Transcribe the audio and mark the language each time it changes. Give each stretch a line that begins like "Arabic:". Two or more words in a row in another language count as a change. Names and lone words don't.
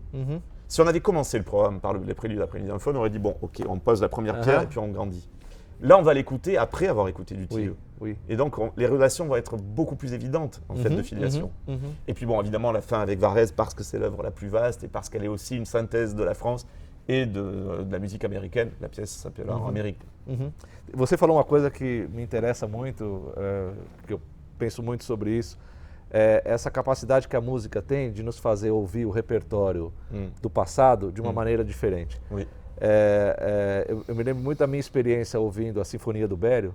French: Si on avait commencé le programme par les préludes d'après-midi d'un faune, on aurait dit, bon, ok, on pose la première pierre et puis on grandit. Là, on va l'écouter après avoir écouté du Tilleux. Oui. Et donc, les relations vont être beaucoup plus évidentes, en fait, de filiation. Et puis, bon, évidemment, la fin avec Varèse, parce que c'est l'œuvre la plus vaste et parce qu'elle est aussi une synthèse de la France et de la musique américaine. La pièce s'appelle En Amérique.
Portuguese: Você falou uma coisa que me interessa muito, que eu penso muito sobre isso, é essa capacidade que a música tem de nos fazer ouvir o repertório do passado de uma maneira diferente.
French: Oui.
Portuguese: Eu me lembro muito da minha experiência ouvindo a Sinfonia do Bério.